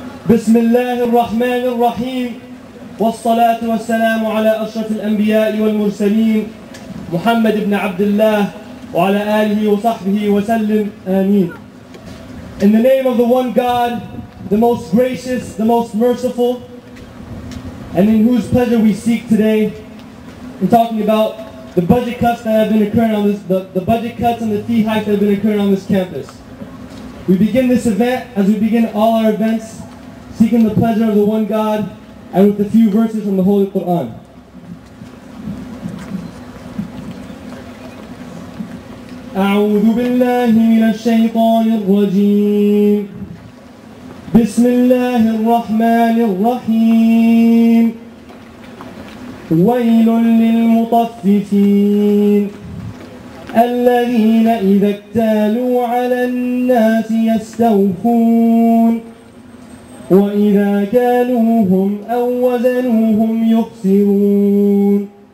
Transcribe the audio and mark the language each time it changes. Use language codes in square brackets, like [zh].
[ar] بسم الله الرحمن الرحيم والصلاة والسلام على أشرف الأنبياء والمرسلين محمد بن عبد الله وعلى آله وصحبه وسلم آمين. [en] In the name of the one God, the most gracious, the most merciful, and in whose pleasure we seek today, we're talking about the budget cuts that have been occurring on this, the budget cuts and the fee hikes that have been occurring on this campus. We begin this event, as we begin all our events, seeking the pleasure of the one God, and with a few verses from the Holy Quran. [ar] أعوذ بالله من الشيطان الرجيم بسم الله الرحمن الرحيم ويل للمطففين الذين إذا اكتالوا على الناس يستوفون وإذا كالوهم أو وزنوهم يخسرون